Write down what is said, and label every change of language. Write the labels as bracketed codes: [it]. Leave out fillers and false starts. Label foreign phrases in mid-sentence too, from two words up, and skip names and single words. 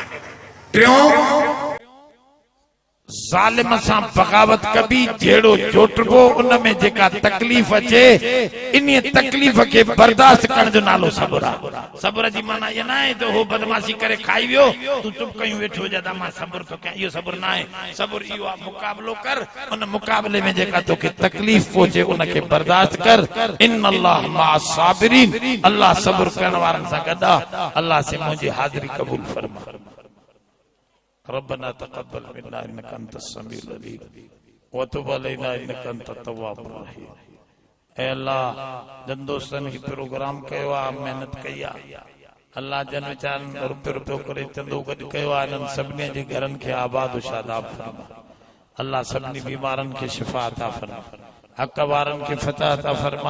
[sd] टियों, ज़ालिम सां बग़ावत कबी, जहिड़ो चोटबो उन में जेका तकलीफ़ अचे इन तकलीफ़ खे बर्दाश्त करण जो नालो सब्र आहे। सब्र जी माना इहा न आहे त हो बदमाशी करे खाई वियो तूं चुप कयूं वेठो जदा मां सब्र थो कयां, इहो सब्र न आहे। सब्र इहो आहे मुक़ाबलो कर, उन मुक़ाबले में जेका तोखे तकलीफ़ पहुचे उन खे बर्दाश्त कर। [ar] إن الله مع الصابرين, [sd] अल्लाह सब्र करण वारनि सां गॾु आहे। अल्लाह से मुंहिंजी हाज़िरी क़बूल फरमा। [ar] ربنا تقبل منا إنك أنت السميع العليم وتب علينا إنك أنت التواب الرحيم. [sd] ऐ अल्लाह जन दोस्तनि खे प्रोग्राम कयो आहे, मेहनत कई आहे, अल्लाह जन वीचारनि रुपयो रुपयो करे चंदो गॾु कयो आहे, इन्हनि सभिनी जे घरनि खे आबाद शादाब फरमा। अल्लाह सभिनी बीमारनि खे शिफ़ा अता फरमा, हक़ वारनि खे फतह अता फरमा।